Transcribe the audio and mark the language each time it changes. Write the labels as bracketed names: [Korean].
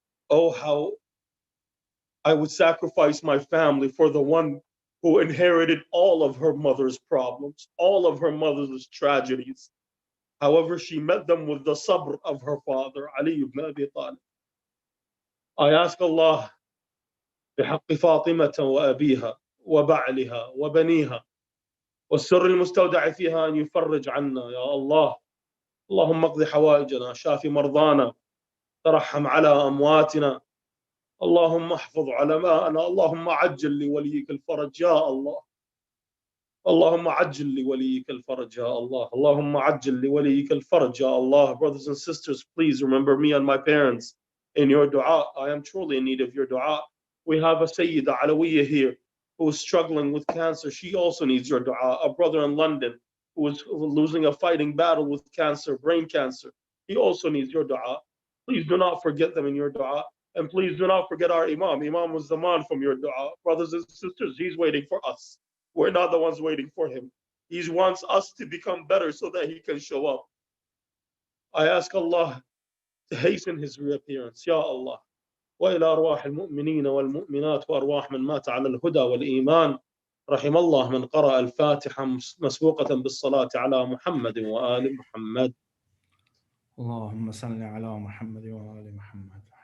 [English] Oh, how I would sacrifice my family for the one who inherited all of her mother's problems, all of her mother's tragedies. However, she met them with the sabr of her father, Ali ibn Abi Talib. I ask Allah, [Arabic] بحق فاطمة وأبيها وبعلها وبنيها والسر المستودع فيها أن يفرج عنا يا الله. اللهم اقض حوائجنا، شاف مرضانا، ترحم على أمواتنا، اللهم احفظ علماءنا، اللهم عجل لوليك الفرج يا الله. اللهم عجل لوليك الفرج يا الله. اللهم عجل لوليك الفرج يا Allah. [English] Brothers and sisters, please remember me and my parents in your dua. I am truly in need of your dua. We have a Sayyida Alawiyya here who is struggling with cancer. She also needs your dua. A brother in London who is losing a fighting battle with cancer, brain cancer. He also needs your dua. Please do not forget them in your dua. And please do not forget our Imam, Imam Zaman, from your dua. Brothers and sisters, he's waiting for us. We're not the ones waiting for him. He wants us to become better so that he can show up. I ask Allah to hasten his reappearance. [Arabic] Ya Allah. وإلى أرواح المؤمنين والمؤمنات وأرواح من مات على الهدى والإيمان. رحم الله من قرأ الفاتحة مسبوقة بالصلاة على محمد وآل محمد. اللهم صل على محمد وآل محمد.